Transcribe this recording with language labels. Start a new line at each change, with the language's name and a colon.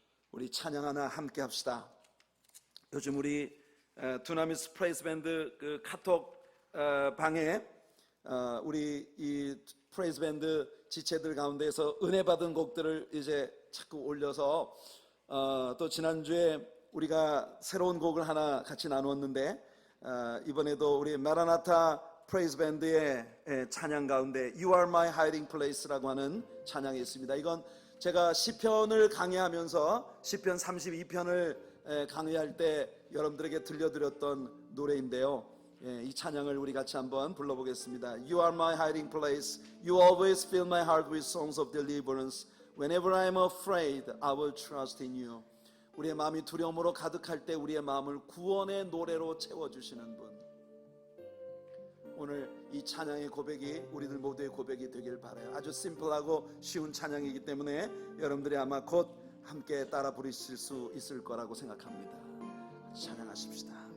Korean: 우리 찬양 하나 함께 합시다. 요즘 우리 두나미스 프레이즈 밴드 그 카톡 방에 우리 이 프레이즈 밴드 지체들 가운데에서 은혜 받은 곡들을 이제 자꾸 올려서 또 지난주에 우리가 새로운 곡을 하나 같이 나누었는데 이번에도 우리 마라나타 프레이즈 밴드의 찬양 가운데 You are my hiding place라고 하는 찬양이 있습니다. 이건 제가 시편을 강의하면서 시편 32편을 강의할 때 여러분들에게 들려드렸던 노래인데요. 이 찬양을 우리 같이 한번 불러보겠습니다.
English: You are my hiding place. You always fill my heart with songs of deliverance. Whenever I am afraid, I will trust in you.
Korean: 우리의 마음이 두려움으로 가득할 때 우리의 마음을 구원의 노래로 채워주시는 분. 오늘 이 찬양의 고백이 우리들 모두의 고백이 되길 바라요. 아주 심플하고 쉬운 찬양이기 때문에 여러분들이 아마 곧 함께 따라 부르실 수 있을 거라고 생각합니다. 찬양하십시다.